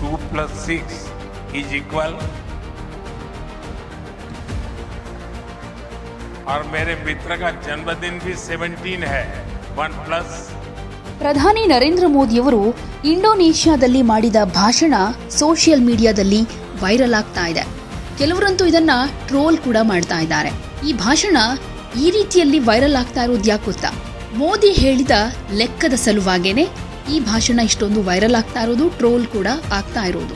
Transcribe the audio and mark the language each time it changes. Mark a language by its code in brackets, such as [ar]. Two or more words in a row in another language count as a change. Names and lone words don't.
[hi] 2+6 [en] is equal [hi] और मेरे मित्र का जन्मदिन भी 17 है 1+। [kn] ಪ್ರಧಾನಿ ನರೇಂದ್ರ ಮೋದಿಯವರು ಇಂಡೋನೇಷ್ಯಾದಲ್ಲಿ ಮಾಡಿದ ಭಾಷಣ ಸೋಷಿಯಲ್ ಮೀಡಿಯಾದಲ್ಲಿ ವೈರಲ್ ಆಗ್ತಾ ಇದೆ. ಕೆಲವರಂತೂ ಇದನ್ನ ಟ್ರೋಲ್ ಕೂಡ ಮಾಡ್ತಾ ಇದ್ದಾರೆ. ಈ ಭಾಷಣ ಈ ರೀತಿಯಲ್ಲಿ ವೈರಲ್ ಆಗ್ತಾ ಇರೋದು ಯಾಕೆ ಗೊತ್ತಾ? ಮೋದಿ ಹೇಳಿದ ಲೆಕ್ಕದ ಸಲುವಾಗೇನೆ ಈ ಭಾಷಣ ಇಷ್ಟೊಂದು ವೈರಲ್ ಆಗ್ತಾ ಇರೋದು, ಟ್ರೋಲ್ ಕೂಡ ಆಗ್ತಾ ಇರೋದು.